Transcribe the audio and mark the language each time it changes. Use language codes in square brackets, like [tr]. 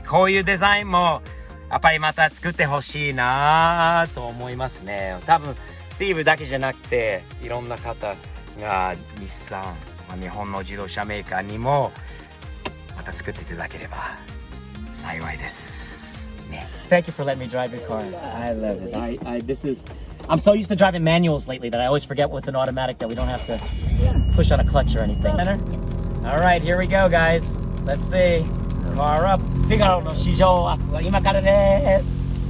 [ja] こういうデザインも、やっぱりまた作ってほしいなと思いますね。多分、スティーブだけじゃなくていろんな方が日産、日本の自動車メーカーにもまた作っていただければ幸いです。ね。 [en] Thank you for letting me drive your car. I love it. I'm so used to driving manuals lately that I always forget with an automatic that we don't have to push on a clutch or anything. All right, here we go, guys. Let's see. Car up. [ja] Figaroの試乗アップは今からです。